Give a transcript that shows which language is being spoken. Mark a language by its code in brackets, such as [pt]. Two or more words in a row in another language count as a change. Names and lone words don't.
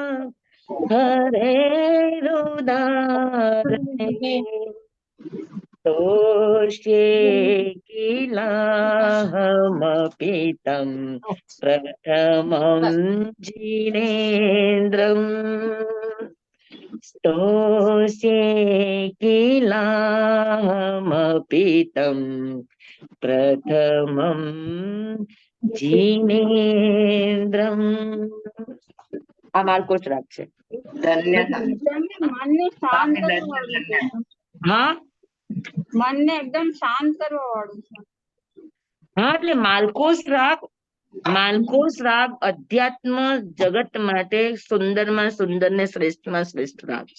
[sa] हरेरुदारे तोष्ये किलाहमपि तं प्रथमं जिनेन्द्रम् स्तोष्ये किलाहमपि तं प्रथमं जिनेन्द्रम्. [gu] આ માલકોચ રાગ છે. ધન્યતા. મનને શાંત સ્વામી કરવા ધન્ય વાળું ધન્ય. છે. હા મનને એકદમ શાંત કરવા વાળું છે. હા, એટલે માલકોસ રાગ અધ્યાત્મ જગત માટે સુંદરમાં સુંદર ને શ્રેષ્ઠમાં શ્રેષ્ઠ રાગ છે.